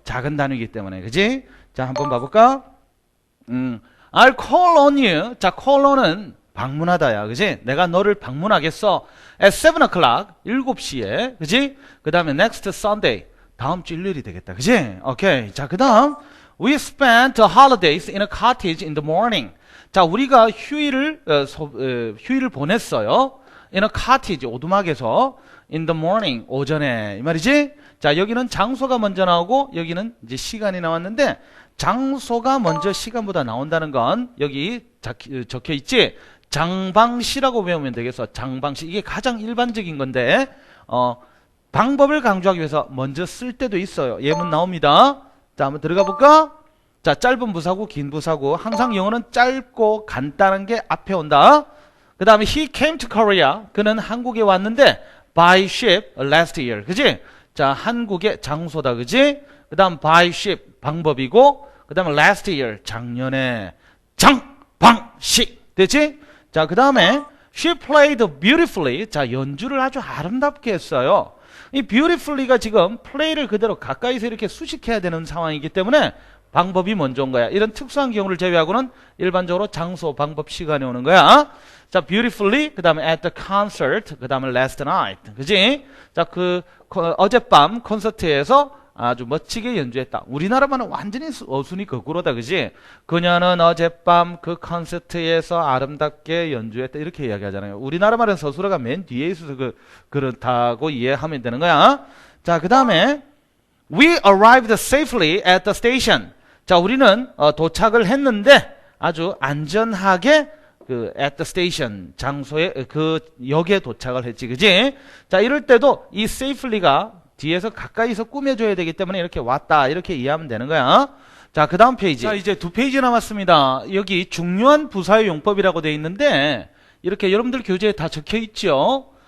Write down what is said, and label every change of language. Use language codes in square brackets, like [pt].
[ko] 작은 단위이기 때문에. 그지? 자, 한번 봐볼까? [en] I'll call on you. [ko] 자, call on은 방문하다야. 그지? 내가 너를 방문하겠어. [en] At 7 o'clock. [ko] 7시에. 그지? 그 다음에 [en] next Sunday. [ko] 다음 주 일요일이 되겠다. 그지? 오케이. 자, 그 다음. [en] We spent the holidays in a cottage in the morning. [ko] 자, 우리가 휴일을 보냈어요. [en] In a cottage. [ko] 오두막에서. [en] In the morning. [ko] 오전에. 이 말이지? 자, 여기는 장소가 먼저 나오고 여기는 이제 시간이 나왔는데 장소가 먼저 시간보다 나온다는 건 여기 적혀 있지? 장방시라고 배우면 되겠어. 장방시. 이게 가장 일반적인 건데 방법을 강조하기 위해서 먼저 쓸 때도 있어요. 예문 나옵니다. 자, 한번 들어가 볼까? 자, 짧은 부사고 긴 부사고 항상 영어는 짧고 간단한 게 앞에 온다. 그 다음에 [en] he came to Korea. [ko] 그는 한국에 왔는데 [en] by ship last year. [ko] 그지? 자, 한국의 장소다. 그지? 그 다음 [en] by ship [ko] 방법이고 그 다음에 [en] last year [ko] 작년에 장방식. 됐지? 자, 그 다음에 [en] she played beautifully. [ko] 자, 연주를 아주 아름답게 했어요. 이 beautifully가 지금 play를 그대로 가까이서 이렇게 수식해야 되는 상황이기 때문에 방법이 먼저 온 거야. 이런 특수한 경우를 제외하고는 일반적으로 장소, 방법, 시간이 오는 거야. [en] 자, beautifully, [ko] 그 다음에 [en] at the concert, 그 다음에 last night. [ko] 그지? 자, 어젯밤 콘서트에서 아주 멋지게 연주했다. 우리나라만은 완전히 어순이 거꾸로다. 그지? 그녀는 어젯밤 그 콘서트에서 아름답게 연주했다. 이렇게 이야기하잖아요. 우리나라말은 서술어가 맨 뒤에 있어서 그렇다고 이해하면 되는 거야. 자, 그 다음에 [en] We arrived safely at the station. [ko] 자, 우리는 도착을 했는데 아주 안전하게 [en] at the station [ko] 장소에 그 역에 도착을 했지. 그지? 자, 이럴 때도 이 safely가 뒤에서 가까이서 꾸며줘야 되기 때문에 이렇게 왔다 이렇게 이해하면 되는 거야. 자, 그 다음 페이지. 자, 이제 2페이지 남았습니다. 여기 중요한 부사의 용법이라고 되어 있는데 이렇게 여러분들 교재에 다 적혀 있죠.